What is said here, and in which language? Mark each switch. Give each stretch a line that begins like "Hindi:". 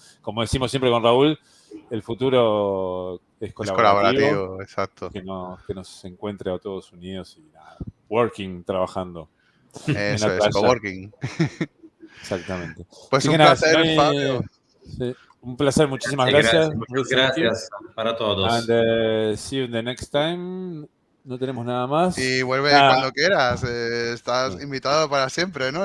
Spanish: Como decimos siempre con Raúl, el futuro es colaborativo, exacto. Que nos encuentre a todos unidos y nada, trabajando. Eso es, coworking. Exactamente. Pues Así un que nada, placer, Fabio. Sí, un placer, muchísimas gracias. Muchas gracias para todos.
English: And see you the next time.
Spanish: No tenemos nada más. Y vuelve cuando quieras. Estás invitado para siempre, ¿no?